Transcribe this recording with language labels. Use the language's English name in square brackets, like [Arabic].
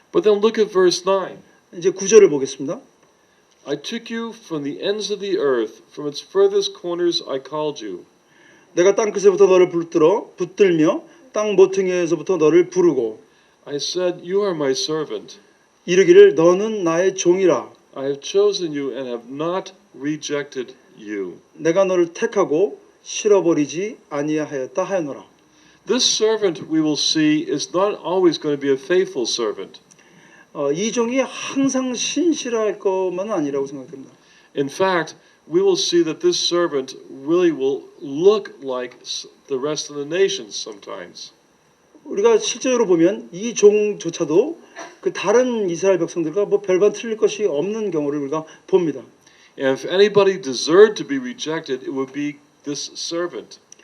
[English] But then look at verse 9. [Korean] 이제 9절을 보겠습니다. [English] I took you from the ends of the earth, from its furthest corners I called you. [Korean] 내가 땅 끝에서부터 너를 붙들며 땅 모퉁이에서부터 너를 부르고 [English] I said, you are my servant. [Korean] 이르기를 너는 나의 종이라. [English] I have chosen you and have not rejected you. [Korean] 내가 너를 택하고 실어버리지 아니하였다 하였노라. [English] This servant we will see is not always going to be a faithful servant. [Korean] 이 종이 항상 신실할 것만은 아니라고 생각됩니다. [English] In fact, we will see that this servant really will look like the rest of the nations sometimes. [Korean] 우리가 실제로 보면 이 종조차도 그 다른 이스라엘 백성들과 뭐 별반 틀릴 것이 없는 경우를 우리가 봅니다. [English] And if anybody deserved to be rejected, it would be this servant.